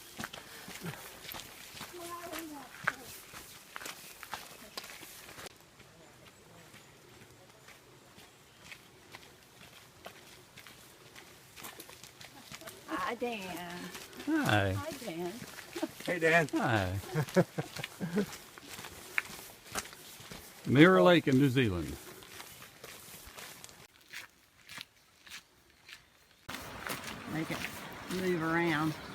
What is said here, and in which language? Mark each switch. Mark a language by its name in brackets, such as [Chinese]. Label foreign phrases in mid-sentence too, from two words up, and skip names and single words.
[English] Hi, Dan. Hi. Hi, Dan. Hey, Dan. Hi. Mirror Lake in New Zealand. Make it move around.